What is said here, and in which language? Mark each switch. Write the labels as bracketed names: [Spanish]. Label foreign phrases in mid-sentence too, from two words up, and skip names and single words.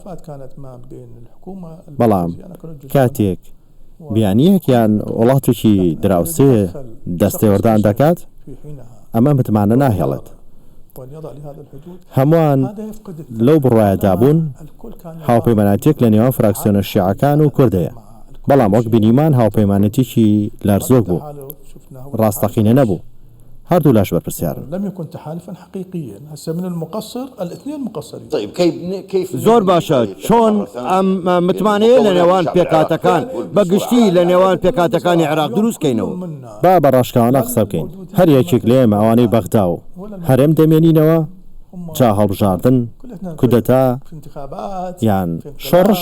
[Central Kurdish] بەڵام کاتێک بیانیەکیان وڵاتێکی دراوسێ دەستێوەردان دەکات ئەمە متمانە ناهێڵێت هەمووان لەو بڕواایەدا بوون هاوپەیمانەتێک لە نێوان فراکسیۆنە شیعەکان و کوردەیە بەڵام وەک بینیمان هاوپەیمانەتێکی لەرزۆک بوو ڕاستەقینە نەبوو هەردوو لاش بەرپرسیارن [Arabic] لم يكن تحالفا حقيقيا هسه من المقصر الاثنين مقصرين طيب كيف [Central Kurdish] زۆر باشە چۆن ئەم متمانەیە لە نێوان پێکاتەکان بەگشتی لە نێوان پێکاتەکانی عێراق دروستکەینەوە با بە ڕاشکاوانە قسە بکەین هەر یەکێک لێمە ئەوانەی بەغدا و هەرێم دەمێنینەوە جا هەڵبژاردن کودەتا یان شۆڕش